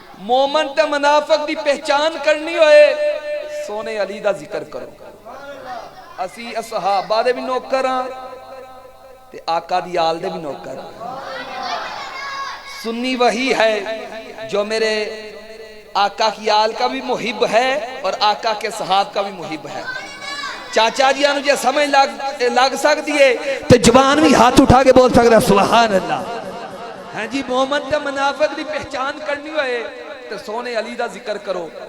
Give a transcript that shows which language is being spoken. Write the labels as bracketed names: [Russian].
[Punjabi] مومن تے منافق دی پہچان کرنی ہوئے سونے علی دا ذکر کرو. اسی اصحابہ دے بھی نوکر ہاں تے آقا دی آل دے بھی نوکر. [Urdu] سنی وہی ہے جو میرے آقا کی آل کا بھی محب ہے اور آقا کے صحاب کا بھی محب ہے. [Punjabi] چاچا جی آنو جے سمجھ لگ سک دیئے تو جوان بھی ہاتھ اٹھا کے بول سکتا سبحان اللہ. ہاں جی مومن تے منافق دی پہچان کرنی ہوئے تو سونے علی دا ذکر کرو.